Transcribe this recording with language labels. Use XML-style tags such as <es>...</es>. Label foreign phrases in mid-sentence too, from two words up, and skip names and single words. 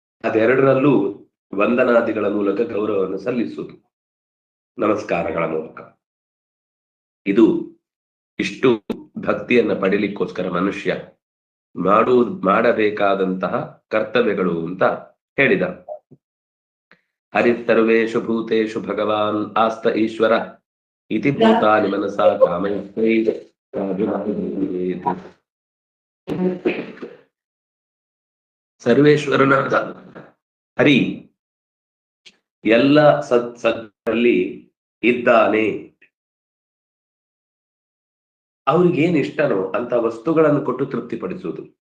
<kn>ಅದೆರಡರಲ್ಲೂ ವಂದನಾದಿಗಳ ಮೂಲಕ ಗೌರವವನ್ನು ಸಲ್ಲಿಸುವುದು, ನಮಸ್ಕಾರಗಳ ಮೂಲಕ. ಇದು ಇಷ್ಟು ಭಕ್ತಿಯನ್ನ ಪಡಿಲಿಕ್ಕೋಸ್ಕರ ಮನುಷ್ಯ ಮಾಡಬೇಕಾದಂತಹ ಕರ್ತವ್ಯಗಳು ಅಂತ ಹೇಳಿದ.</kn> <sa>ಹರಿಸರ್ವೇಷು ಭೂತೇಷು ಭಗವಾನ್ ಆಸ್ತ ಈಶ್ವರ ಇತಿ ಭೂತಾನಿ ಮನಸಾ ಕಾಮೈಸ್ತೈ.</sa> <kn>ಸರ್ವೇಶ್ವರನಾದ ಹರಿ ಎಲ್ಲ ಸದ್ದಲ್ಲಿ ಇದ್ದಾನೆ. ಅವ್ರಿಗೇನ್ ಇಷ್ಟನೋ ಅಂತ ವಸ್ತುಗಳನ್ನು ಕೊಟ್ಟು ತೃಪ್ತಿಪಡಿಸುವುದು.</kn>